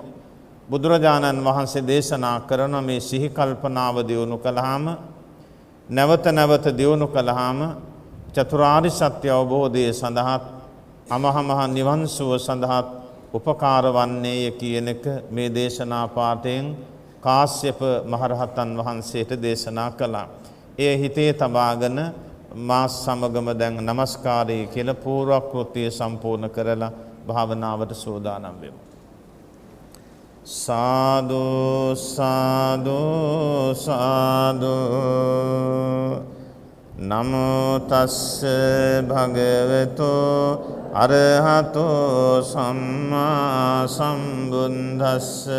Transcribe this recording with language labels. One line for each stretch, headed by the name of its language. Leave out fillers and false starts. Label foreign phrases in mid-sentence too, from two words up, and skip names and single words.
Sinhala: බුදුරජාණන් වහන්සේ දේශනා කරන මේ සිහි කල්පනාව දියුණු කළාම, නැවත නැවත දියුණු කළාම චතුරාර්ය සත්‍ය අවබෝධය සඳහා, අමහා නිවන් සුව සඳහා උපකාර වන්නේය කියන එක මේ දේශනා පාඨයෙන් කාශ්‍යප මහරහතන් වහන්සේට දේශනා කළා. ඒ හිතේ තබාගෙන මා සමගම දැන් নমස්කාරය කියලා පූර්වක්‍ෘතිය සම්පූර්ණ කරලා භාවනාවට සූදානම් වෙමු.
Pali: සාදු සාදු සාදු නමෝ තස්ස භගවතු අරහතෝ සම්මා සම්බුද්දස්ස